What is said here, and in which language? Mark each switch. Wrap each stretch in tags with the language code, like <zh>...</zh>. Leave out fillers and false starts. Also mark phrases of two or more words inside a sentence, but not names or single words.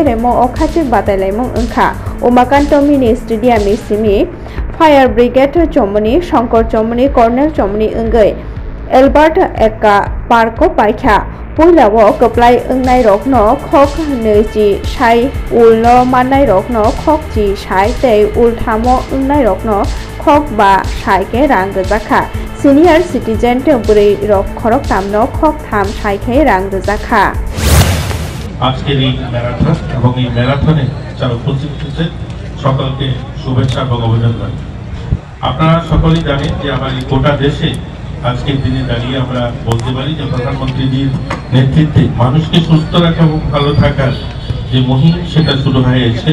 <trp>Remo O Khachik Batalai Mong Engkha Umakanto Mini Stadium Simi Fire Brigade Chomoni Shankar Chomoni Cornel Chomoni Engei Albert Eka Parko Paikha Puilao Kaplai Ungnai Rokno Khok Neji Shai Ulno Manai Rokno Khok Ji Shai Te Ulthamo Ungnai Rokno Khok Ba Shai Ke Rang Zakha</trp> <en>Senior Citizen</en> <trp>Buri Rok Khorok Tamno Khok Tham Shai Ke Rang Zakha</trp> <bn>আজকের এই ম্যারাথন এবং এই ম্যারাথনে যারা উপস্থিত হয়েছেন সকলকে শুভেচ্ছা এবং অভিনন্দন। আপনারা সকলেই জানেন যে আমার এই গোটা দেশে আজকের দিনে দাঁড়িয়ে আমরা বলতে পারি যে প্রধানমন্ত্রীজির নেতৃত্বে মানুষকে সুস্থ রাখা এবং ভালো থাকার যে মুহিম সেটা শুরু হয়েছে।</bn>